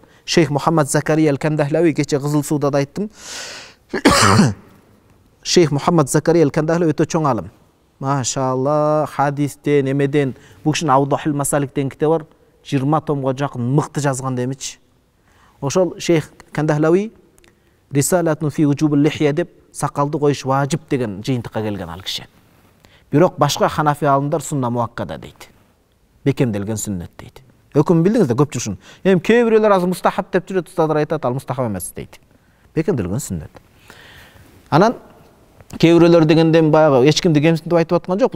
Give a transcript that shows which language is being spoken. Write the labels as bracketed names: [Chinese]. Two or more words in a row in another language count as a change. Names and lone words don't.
[Kyrgyz] Шейх Мухаммад Закария аль-Кандахлави, кече Кызыл сууда да айттым. Шейх Мухаммад Закария аль-Кандахлави өтө чоң алым. Машалла, хадистен, эмеден, бул кишинин Аудахул Масалик деген китеби бар. 20 томго жакын мыкты жазган демичи. Ошол Шейх Кандахлави [Arabic] رسالة في وجوب اللحية [Kyrgyz] деп сакалды коюш важип деген жыйынтыкка келген ал киши. Бирок башка ханафи алымдар [Arabic] سنة مؤكدة [Kyrgyz] дейт. Бекемделген сүннет дейт. Өкүм билдиңиз да көпчүлүк ушун. Эми кээ бирөөлөр азыр мустахаб деп жүрөт, устаздар айтат, ал мустахаб эмес дейт. Бекемделген сүннет. Анан кээ бирөөлөр дегенден баягы эч кимди кемсинтип айтып аткан жок.